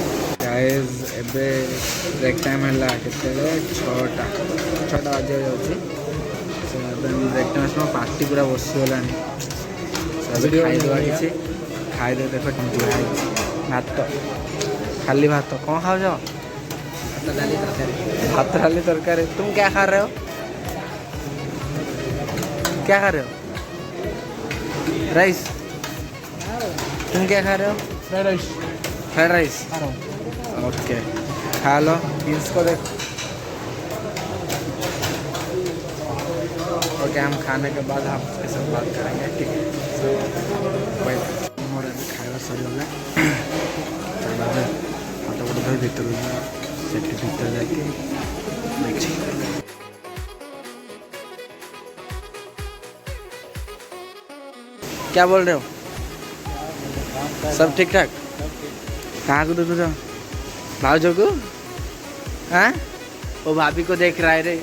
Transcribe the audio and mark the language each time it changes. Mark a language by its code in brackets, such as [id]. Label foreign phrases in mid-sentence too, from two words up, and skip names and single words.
[or] ଗାଇଜ୍ ଏବେ ବ୍ରେକ୍ ଟାଇମ୍ ହେଲା କେତେବେଳେ? 6ଟା ବାଜିବାକୁ ଯାଉଛି। ଏବେ ବ୍ରେକ୍ ଟାଇମ୍ ମୋ ପାଟି ପୁରା ବସିଗଲାଣି। ଏବେ ଖାଇଦେବା କିଛି, ଖାଇଦେବେ। ଦେଖ କେମିତି ଭାତ, ଖାଲି ଭାତ। କ'ଣ ଖାଉଛ? [hi] भात डाली तरकारी। तुम क्या खा रहे हो? क्या खा रहे हो? राइस। तुम क्या खा रहे हो? फ्राइड राइस। फ्राइड राइस, ओके खा लो। इसको देख। ओके, हम खाने के बाद आपके साथ बात करेंगे, ठीक है? [or] खाଇବା ସରିଗଲା। ହାତ ଗୋଡ଼ ଧୋଇ ଭିତରକୁ ଯିବା। [hi] सेठी भीतर जाके क्या बोल रहे हो? सब ठीक ठाक? कहाँ को देखो? भाउजो को? हाँ, वो भाभी को देख रहा है रे।